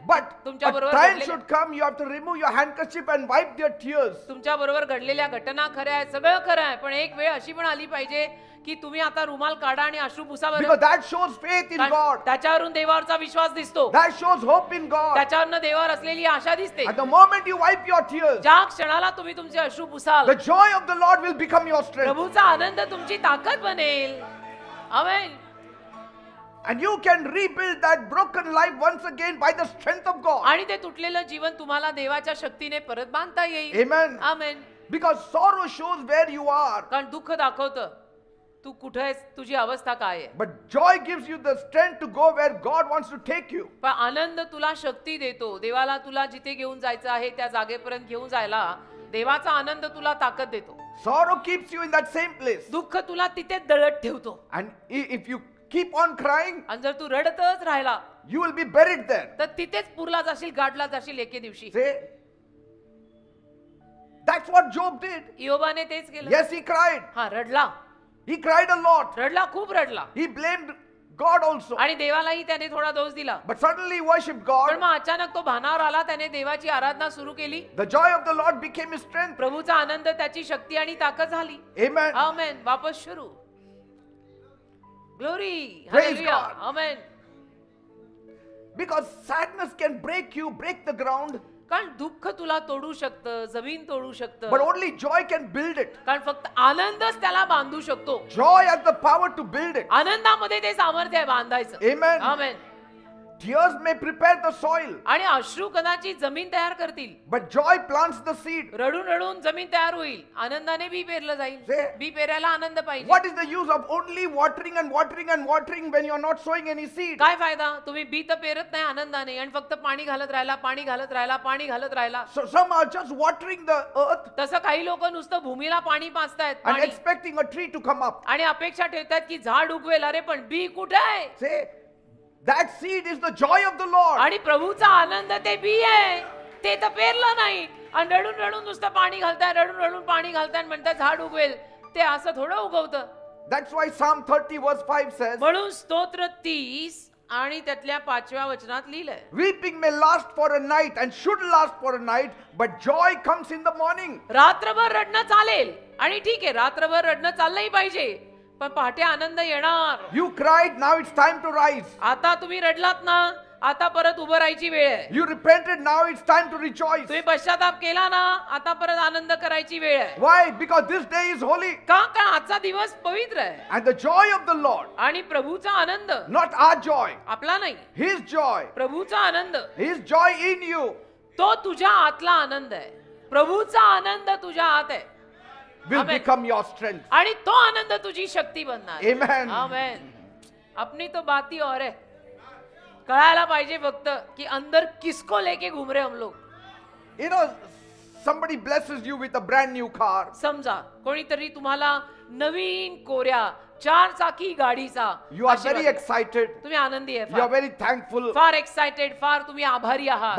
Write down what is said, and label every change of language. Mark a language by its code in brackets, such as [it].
[en] But [mr] तुमच्या [en] a [mr] बरोबर [en] time [mr] घडलेल्या- [en] should come, you have to remove your handkerchief and wipe their tears. [mr] तुमच्या बरोबर घडलेल्या घटना खऱ्या आहेत, सगळं खरं आहे. पण एक वेळ अशी पण आली पाहिजे की तुम्ही आता रुमाल काढा आणि अश्रू पुसा बरं. [en] Because that shows faith in [mr] कारण [en] God. [mr] त्याच्यावरून देवावरचा विश्वास दिसतो. [en] That shows hope in God. [mr] त्याच्यावरनं देवावर असलेली आशा दिसते. [en] At the moment you wipe your tears, [mr] ज्या क्षणाला तुम्ही तुमचे अश्रू पुसाल [en] the joy of the Lord will become your strength. [mr] प्रभूचा आनंद तुमची ताकद बनेल. आमेन. [en] And you can rebuild that broken life once again by the strength of God. [mr] आणि ते तुटलेलं जीवन तुम्हाला देवाच्या शक्तीने परत बांधता येईल. [en] Amen. [mr] Amen. [en] Because sorrow shows where you are. [mr] कारण दुःख दाखवतं तू कुठे आहेस, तुझी अवस्था काय आहे. [en] But joy gives you the strength to go where God wants to take you. [mr] पण आनंद तुला शक्ती देतो. देवाला तुला जिथे घेऊन जायचं आहे त्या जागेपर्यंत घेऊन जायला देवाचा आनंद तुला ताकद देतो. [en] Sorrow keeps you in that same place. [mr] दुःख तुला तिथेच दळत ठेवतो. [en] And if you keep on crying, [mr] आणि जर तू रडतच राहिला [en] you will be buried there. [mr] तर तिथेच पुरला जाशील, गाडला जाशील एके दिवशी. [en] Say, that's what Job did. [mr] योबाने तेच केलं. [en] Yes, he cried. [mr] हा, रडला. [en] He cried a lot. [mr] रडला, खूप रडला. [en] He blamed God also. [mr] आणि देवालाही त्याने थोडा दोष दिला. [en] But suddenly he worshipped [mr] पण [en] God. [mr] मग अचानक तो भानावर आला, त्याने देवाची आराधना सुरू केली. [en] The joy of the Lord became his strength. [mr] प्रभूचा आनंद त्याची शक्ती आणि ताकद झाली. [en] Amen. [mr] आमेन. वापस सुरू. Glory. [en] Praise [mr] hallelujah. [en] God. [mr] Amen. [en] Because sadness can break you, break the ground. [mr] कारण दुःख तुला तोडू शकतं, जमीन तोडू शकतं. [en] But only joy can build it. [mr] कारण फक्त आनंदच त्याला बांधू शकतो. [en] Joy has the power to build it. [mr] आनंदामध्ये ते सामर्थ्य आहे बांधायचं. [en] Amen. [mr] Amen. [en] Tears may prepare the soil, [mr] आणि अश्रू कदाचित जमीन तयार करतील. [en] but joy plants the seed. [mr] रडून रडून जमीन तयार होईल. आनंदाने बी पेरलं जाईल. [en] Say, [mr] बी पेरायला आनंद पाहिजे. [en] what is the use of only watering and watering and watering when you are not sowing any seed? [mr] काय फायदा, तुम्ही बी तर पेरत नाही आनंदाने आणि फक्त पाणी घालत राहिला, पाणी घालत राहिला, पाणी घालत राहिला. [en] So some are just watering the earth [mr] तसं काही लोक नुसतं भूमीला पाणी पाजतायत, [en] and [mr] पाणी, [en] expecting a tree to come up. [mr] आणि अपेक्षा ठेवतात की झाड उगवेल. अरे पण बी कुठे आहे? [en] Say, that seed is the joy of the Lord. [mr] आणि प्रभूचा आनंद ते बी आहे, ते तर पेरलं नाही. आणि रडून रडून नुसतं पाणी घालताय, रडून रडून पाणी घालताय आणि म्हणतात झाड उगवेल. ते असं थोडं उगवतं. [en] That's why Psalm 30 verse 5 says, [mr] म्हणून स्तोत्र 30 आणि त्यातल्या 5व्या वचनात लिहिलंय, [en] weeping may last for a night and should last for a night, but joy comes in the morning. [mr] रात्रभर रडणं चालेल आणि ठीक आहे, रात्रभर रडणं चाललंही पाहिजे, पण पहाटे आनंद येणार. [en] You cried, now it's time to rise. [mr] आता तुम्ही रडलात ना, आता परत उभं राहायची वेळ आहे. [en] You repented, now it's time to rejoice. [mr] तुम्ही पश्चाताप केला ना, आता परत आनंद करायची वेळ आहे. [en] Why? Because this day is holy. [mr] का? कारण आजचा दिवस पवित्र आहे. [en] And the joy of the Lord, [mr] आणि प्रभूचा आनंद, [en] not our joy, [mr] आपला नाही, [en] His joy, [mr] प्रभूचा Anand, [en] His joy in you, [mr] तो तुझ्या आतला आनंद आहे. प्रभूचा आनंद तुझ्या आत आहे [en] will Amen. become your strength. [mr] आणि तो आनंद तुझी शक्ती बनणार. [en] Amen. [hi] आमेन. अपनी तो बात ही और है. [mr] कळायला पाहिजे फक्त की [hi] अंदर किसको लेके घूम रहे हम लोग. [en] You know, somebody blesses you with a brand new car. [mr] समजा कोणीतरी तुम्हाला नवीन कोऱ्या 4 चाकी गाडीचा [en] You are [mr] आशीर्वाद [en] very [mr] देतो. [en] excited. [mr] तुम्ही आनंदी आहे, [en] You are very thankful. [mr] फार एक्साइटेड, फार तुम्ही आभारी आहात.